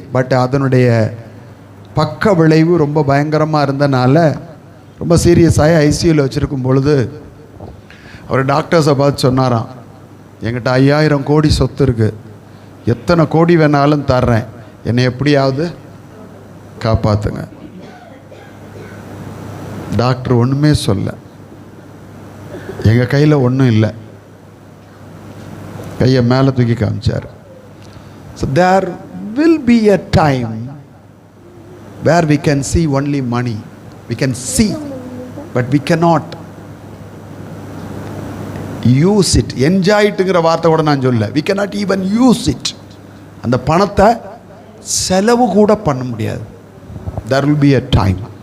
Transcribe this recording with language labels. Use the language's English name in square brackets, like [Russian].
[Tamil] But அதனுடைய பக்க விளைவு ரொம்ப பயங்கரமாக இருந்தனால ரொம்ப சீரியஸாகி ஐசியூவில் வச்சுருக்கும் பொழுது அவர் டாக்டர்ஸை பார்த்து சொன்னாராம், என்கிட்ட 5000 கோடி சொத்து இருக்குது, எத்தனை கோடி வேணாலும் தர்றேன், என்னை எப்படியாவது காப்பாற்றுங்க. டாக்டர் ஒன்றுமே சொல்ல, எங்கள் கையில் ஒன்றும் இல்லை, கையை மேலே தூக்கி காமிச்சார். [English] So there will be a time where we can see only money. We can see, but we cannot use it. Enjoy itங்கிற [Tamil] வார்த்தை கூட நான் சொல்ல. [English] We cannot even use it. [Tamil] அந்த பணத்தை செலவு கூட பண்ண முடியாது. [English] There will be a time.